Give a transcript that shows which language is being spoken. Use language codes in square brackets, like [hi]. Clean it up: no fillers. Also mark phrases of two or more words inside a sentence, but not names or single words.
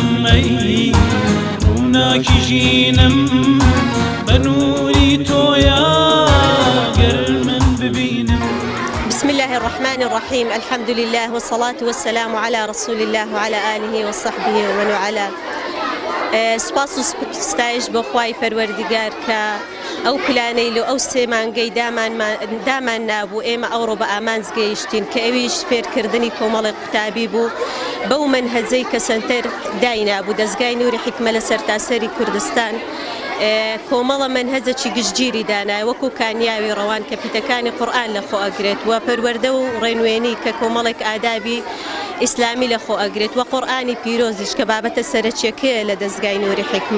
[ckb] ئەی ڕووناکی ژینم بە نووری تۆیە گەر من ببینم. [ar] بسم الله الرحمن الرحيم. الحمد لله والصلاة والسلام على رسول الله وعلى آله وصحبه ومن والاه. [ckb] سپاس و ستایش بۆ خوای پەروەردگار کە ئەو پلانەی لە ئەو سێ مانگەی دامان نابوو ئێمە ئەوڕۆ بە ئامانج گەیشتین کە ئەویش فێرکردنی کۆمەڵی قوتابی بوو بەو مەنهەجەی کە سەنتەر داینابوو دەستگای نووری حیکمە لە سەرتاسەری کوردستان کۆمەڵە مەنهەجێکی گشتگیری دانایە وەکو کانیاوی ڕەوان کە پیتەکانی قورئان لەخۆ ئەگرێت و پەروەردە و ڕێنوێنی کە کۆمەڵێک ئادابی ئیسلامی لەخۆ ئەگرێت و قورئانی پیرۆزیش کە بابەتە سەرەکیەکەیە لە دەستگای نووری حیکمە.